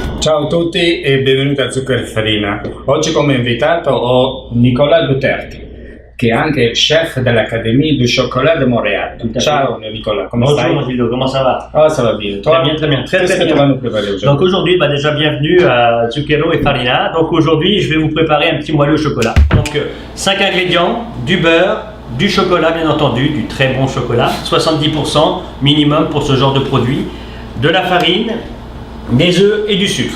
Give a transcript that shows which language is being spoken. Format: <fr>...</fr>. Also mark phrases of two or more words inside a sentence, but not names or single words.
<it>Ciao a tutti e benvenuti a Zucchero e Farina. Oggi come invitato ho Nicolas Duterti, che è anche chef dell'Académie du Chocolat de Montréal.</it> <fr>Ciao Nicolas, comment ça va? Bonjour Gilles, comment ça va? Ah, ça va bien. Toi, Très bien, très qu'est-ce que bien. tu vas nous préparer aujourd'hui? Donc aujourd'hui, déjà bienvenue à Zucchero et Farina. Donc aujourd'hui, je vais vous préparer un petit moelleux au chocolat. Donc 5 ingrédients, du beurre, du chocolat bien entendu, du très bon chocolat, 70% minimum pour ce genre de produit, de la farine, des œufs et du sucre.</fr>